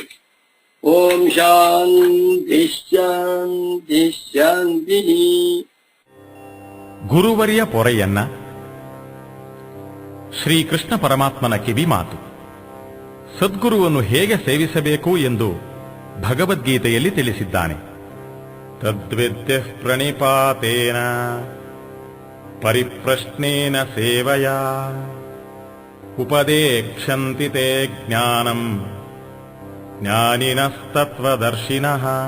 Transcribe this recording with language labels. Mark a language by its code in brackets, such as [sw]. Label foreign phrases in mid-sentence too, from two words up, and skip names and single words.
[sa] ಓಂ ಶಾಂತಿ ಶಾಂತಿ ಶಾಂತಿ. [kn] ಗುರುವರ್ಯ ಪೊರೆಯನ್ನ ಶ್ರೀಕೃಷ್ಣ ಪರಮಾತ್ಮನ ಕಿವಿ ಮಾತು. ಸದ್ಗುರುವನ್ನು ಹೇಗೆ ಸೇವಿಸಬೇಕು ಎಂದು ಭಗವದ್ಗೀತೆಯಲ್ಲಿ ತಿಳಿಸಿದ್ದಾನೆ. [sa] ತದ್ವಿದ್ಯ ಪ್ರಣಿಪಾತೇನ ಪರಿಪ್ರಶ್ನೇನ ಸೇವಯಾ ಉಪದೇಕ್ಷಂತಿ ತೇ ಜ್ಞಾನಂ ಜ್ಞಾನಿನಸ್ತತ್ವದರ್ಶಿನಃ.